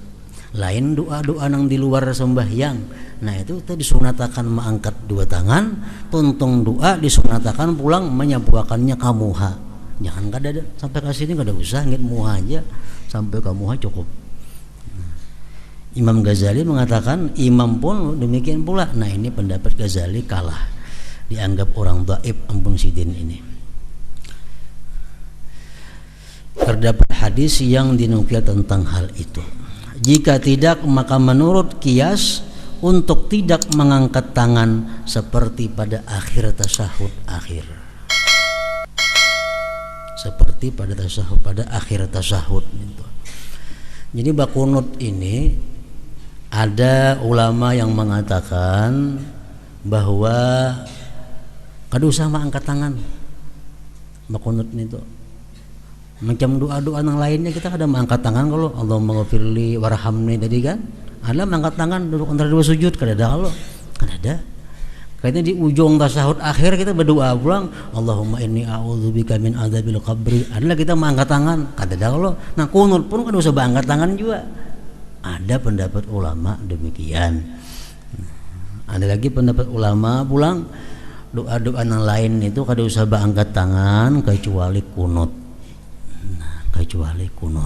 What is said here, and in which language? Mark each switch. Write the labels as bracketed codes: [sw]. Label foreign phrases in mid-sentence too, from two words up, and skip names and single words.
[bjn] Lain doa-doa nang di luar sembahyang. Nah, itu tadi disunatakan mengangkat dua tangan, tuntung doa disunatakan pulang menyapuakannya ke muha. Jangan kada sampai ke sini kada usah ngit muha aja, sampai ke muha cukup. [id] Imam Ghazali mengatakan imam pun demikian pula. [bjn] Nah, ini pendapat Ghazali kalah, dianggap orang dhaif ampun sidin ini. [id] Terdapat hadis yang dinukil tentang hal itu. Jika tidak, maka menurut qiyas untuk tidak mengangkat tangan seperti pada akhir tasyahud akhir. Seperti pada tasyahud, pada akhir tasyahud itu. [bjn] Jadi bakunut ini ada ulama yang mengatakan bahwa kada usah angkat tangan bakunut itu. Macam doa-doa yang lainnya kita kada mengangkat tangan kalau [ar] Allahumma ghafirli warhamni [bjn] tadi kan. Ada mengangkat tangan duduk antara dua sujud kada ada kalau. Kada ada. Kayaknya di ujung tasahud akhir kita berdoa pulang, [ar] Allahumma inni a'udzubika min adzabil qabri. [bjn] Adalah kita mengangkat tangan, kata Allah. Nah kunut pun kan usah angkat tangan juga. [id] Ada pendapat ulama demikian. [bjn] Ada lagi pendapat ulama pulang doa-doa yang lain itu kada usah angkat tangan kecuali kunut. Nah, kecuali kunut.